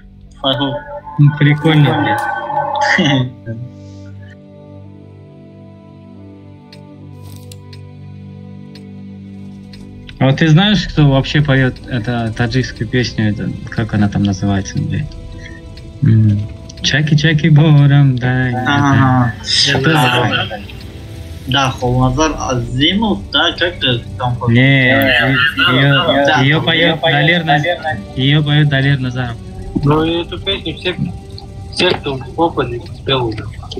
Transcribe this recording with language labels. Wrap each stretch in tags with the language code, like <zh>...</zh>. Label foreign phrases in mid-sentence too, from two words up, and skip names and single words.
<ru>Прикольно, блядь. А вот ты знаешь, кто вообще поет это таджикскую песню, это, как она там называется, блядь? Чаки-чаки борам, да. Да, Холназар Азимов, да, как-то там... Не, ее поет Далер Назаров. Ну и эту песню все, кто в опыте спел уже.</ru>